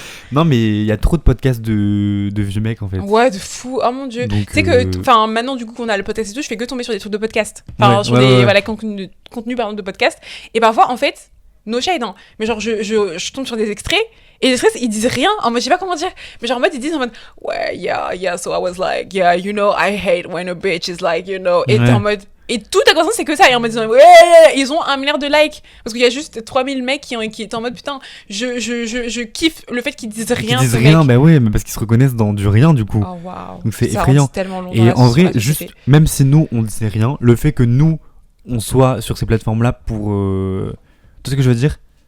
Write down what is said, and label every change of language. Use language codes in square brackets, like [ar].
[fr] Non, mais il y a trop de podcasts de vieux mecs en fait. Ouais, de fou. Oh mon dieu. Tu sais que, maintenant, du coup, qu'on a le podcast et tout, je fais que tomber sur des trucs de podcast. Enfin, sur des contenus pardon, de podcast. Et parfois, en fait, [en] no shade, [fr] hein. Mais genre, je tombe sur des extraits. Et les extraits, ils disent rien. En mode, je sais pas comment dire. Mais genre, en mode, ils disent en mode, ouais, [en] yeah, so I was like, yeah, you know, I hate when a bitch is like, you know. [fr] Et t'es en mode. Et toute la conversation, c'est que ça. Et en mode disant, ouais, ils ont 1 milliard de likes. Parce qu'il y a juste 3000 mecs qui étaient en mode, putain, je kiffe le fait qu'ils disent rien. Ils disent rien, bah ouais, mais parce qu'ils se reconnaissent dans du rien, du coup. Oh, waouh. Donc c'est effrayant. Long et en vrai, juste, même si nous, on ne disait rien, le fait que nous, on soit sur ces plateformes-là pour. Tu sais ce que je veux dire?